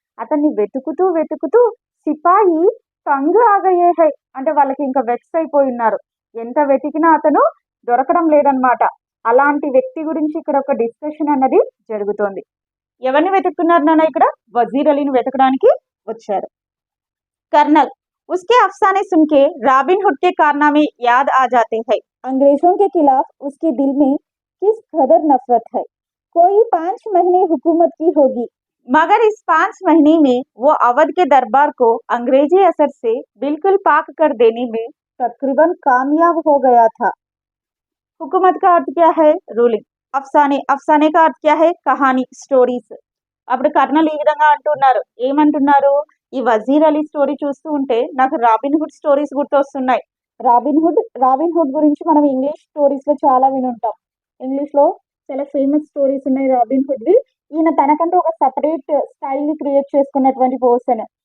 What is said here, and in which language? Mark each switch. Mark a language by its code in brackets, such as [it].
[te] అతన్ని వెతుకుతూ వెతుకుతూ సిపాయి [hi] తంగ్ ఆగయే హై [te] అంటే వాళ్ళకి ఇంకా వెక్స్ అయిపోయి ఉన్నారు. ఎంత వెతికినా అతను దొరకడం లేదనమాట. అలాంటి వ్యక్తి గురించి ఇక్కడ ఒక డిస్కషన్ అన్నది జరుగుతోంది. ఎవరిని వెతుకుతున్నారు నాన్న? ఇక్కడ వజీర్ అలీని వెతకడానికి వచ్చారు. कर्नल, [hi] उसके अफसाने सुन के रॉबिन हुड के कारनामे याद आ जाते हैं। अंग्रेजों के खिलाफ उसके दिल में किस कदर नफरत है। कोई 5 महीने हुकूमत की होगी, मगर इस 5 महीने में वो अवध के दरबार को अंग्रेजी असर से बिल्कुल पाक कर देने में तकरीबन कामयाब हो गया था। हुकूमत का अर्थ क्या है? రూలింగ్. అఫ్సానే అఫ్సానే का अर्थ क्या है? [te] కహాని, స్టోరీస్. అప్పుడు కర్నల్ ఈ విధంగా అంటున్నారు. ఏమంటున్నారు? ఈ వజీర్ అలీ స్టోరీ చూస్తూ ఉంటే నాకు robin hood stories గుర్తొస్తున్నాయి. Robin hood గురించి మనం ఇంగ్లీష్ స్టోరీస్ లో చాలా వినుంటాం. ఇంగ్లీష్ లో చాలా ఫేమస్ స్టోరీస్ ఉన్నాయి రాబిన్ హుడ్ వి. ఈయన తనకంటూ ఒక సపరేట్ స్టైల్ ని క్రియేట్ చేసుకున్నటువంటి పర్సన్.